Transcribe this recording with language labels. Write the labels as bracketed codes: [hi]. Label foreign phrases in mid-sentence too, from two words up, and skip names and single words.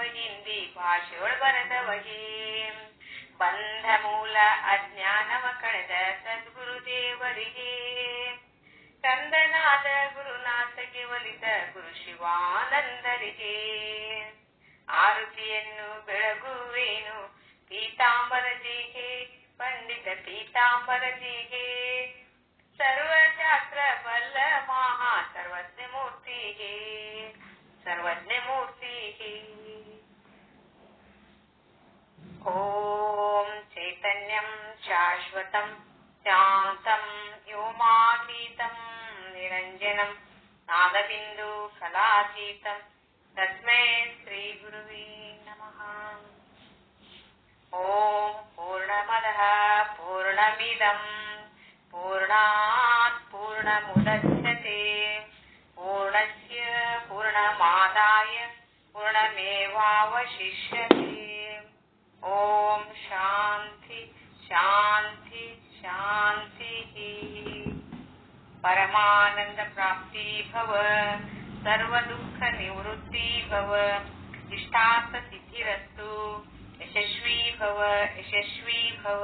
[kn] ಹಿಂದಿ ಭಾಷೆಯೊಳ ಬರೆದವಗೆ ಬಂಧ ಮೂಲ ಅಜ್ಞಾನವ ಕಳೆದ ಸದ್ಗುರುದೇವರಿಗೆ ಕಂದನಾದ ಗುರುನಾಥಗೆ ಒಲಿದ ಗುರು ಶಿವಾನಂದರಿಗೆ ಆರುತಿಯನ್ನು ಬೆಳಗುವೇನು ಪೀತಾಂಬರಜಿಗೆ ಪಂಡಿತ ಪೀತಾಂಬರಜಿಗೆ ಸರ್ವಶಾಸ್ತ್ರ ಬಲ್ಲ ಮಹಾ ಸರ್ವಜ್ಞ ಮೂರ್ತಿಗೆ ಸರ್ವಜ್ಞ ಮೂರ್ತಿಗೆ [sa] ಓಂ ಚೈತನ್ಯಂ ಶಾಶ್ವತಂ ಶಾಂತಂ ವ್ಯೋಮಾತೀತಂ ನಿರಂಜನಂ ನಾದಬಿಂದು ಕಲಾತೀತಂ ತಸ್ಮೈ ಶ್ರೀ ಗುರುವೇ ನಮಃ. ಓಂ ಪೂರ್ಣಮದಃ ಪೂರ್ಣಮಿದಂ ಪೂರ್ಣಾತ್ ಪೂರ್ಣಮುದಚ್ಯತೆ ಪೂರ್ಣಸ್ಯ ಪೂರ್ಣಮಾದಾಯ ಪೂರ್ಣಮೇವಾವಶಿಷ್ಯತೆ. ಓಂ ಶಾಂತಿ ಶಾಂತಿ ಶಾಂತಿ. ಪರಮಾನಂದ ಪ್ರಾಪ್ತಿ ಭವ, ಸರ್ವ ದುಃಖ ನಿವೃತ್ತಿ ಭವ, ಇಷ್ಟಾರ್ಥ ಸಿದ್ಧಿರಸ್ತು, ಯಶಸ್ವಿ ಭವ ಯಶಸ್ವಿ ಭವ.